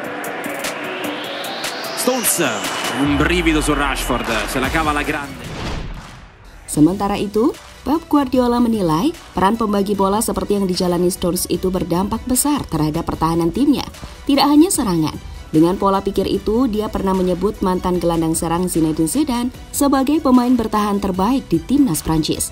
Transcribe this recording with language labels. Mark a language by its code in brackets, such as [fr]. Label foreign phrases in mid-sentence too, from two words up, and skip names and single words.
[it] Stones, un brivido su Rashford, se la cava alla grande. [id] Sementara itu, Pep Guardiola menilai peran pembagi bola seperti yang dijalani Stones itu berdampak besar terhadap pertahanan timnya. Tidak hanya serangan, dengan pola pikir itu dia pernah menyebut mantan gelandang serang Zinedine Zidane sebagai pemain bertahan terbaik di timnas Prancis.